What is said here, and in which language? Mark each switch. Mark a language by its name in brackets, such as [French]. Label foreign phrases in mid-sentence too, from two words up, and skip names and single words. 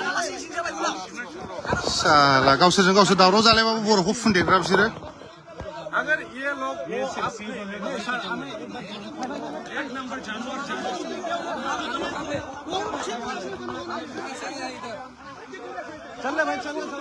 [Bodo] साला गावसोरजों गावसोर दावराव जालायबाबो बर'खौ फुनदेरग्रा बिसोरो [Hindi] अगर ये लोग एक नंबर जानवर चल रहे भाई चल